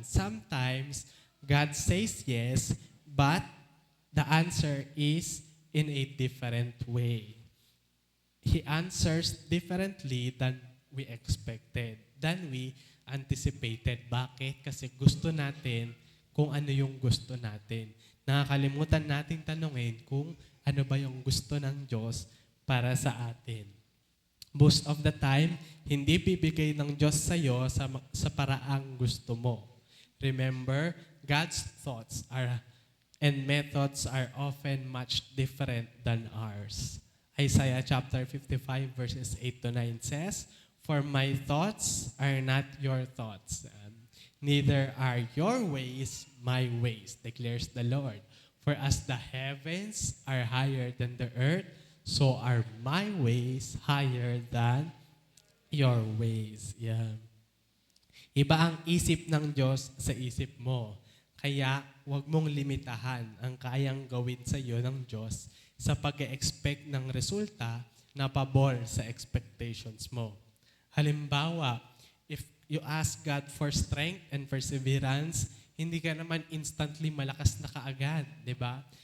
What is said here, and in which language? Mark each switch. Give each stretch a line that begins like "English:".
English: Sometimes, God says yes, but the answer is in a different way. He answers differently than we expected, than we anticipated.
Filipino: Bakit? Kasi gusto natin kung ano yung gusto natin. Nakakalimutan natin tanungin kung ano ba yung gusto ng Diyos para sa atin.
English: Most of the time,
Filipino: hindi bibigay ng Diyos sa'yo sa paraang gusto mo.
English: Remember, God's thoughts and methods are often much different than ours. Isaiah chapter 55 verses 8 to 9 says, "For my thoughts are not your thoughts, neither are your ways my ways, declares the Lord. For as the heavens are higher than the earth, so are my ways higher than your ways." Yeah.
Filipino: Iba ang isip ng Diyos sa isip mo. Kaya huwag mong limitahan ang kayang gawin sa iyo ng Diyos sa pag-expect ng resulta na pabor sa expectations mo. Halimbawa,
English: if you ask God for strength and perseverance,
Filipino: hindi ka naman instantly malakas na kaagad, di ba?